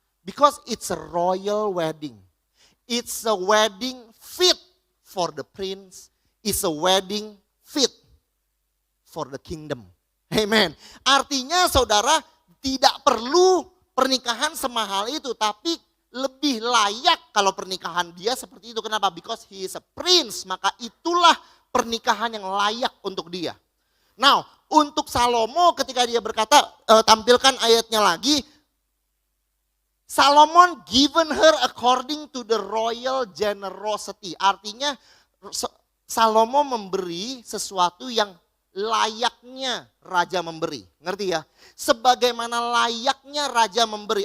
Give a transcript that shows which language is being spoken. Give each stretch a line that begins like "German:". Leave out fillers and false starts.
English: Because it's a royal wedding. It's a wedding fit for the prince. It's a wedding fit for the kingdom. Amen.
Indonesian: Artinya saudara tidak perlu pernikahan semahal itu. Tapi lebih layak kalau pernikahan dia seperti itu. Kenapa?
English: Because he is a prince.
Indonesian: Maka itulah pernikahan yang layak untuk dia. Now, untuk Salomo ketika dia berkata, tampilkan ayatnya lagi.
English: Solomon given her according to the royal generosity.
Indonesian: Artinya Salomo memberi sesuatu yang layaknya raja memberi. Ngerti ya? Sebagaimana layaknya raja memberi.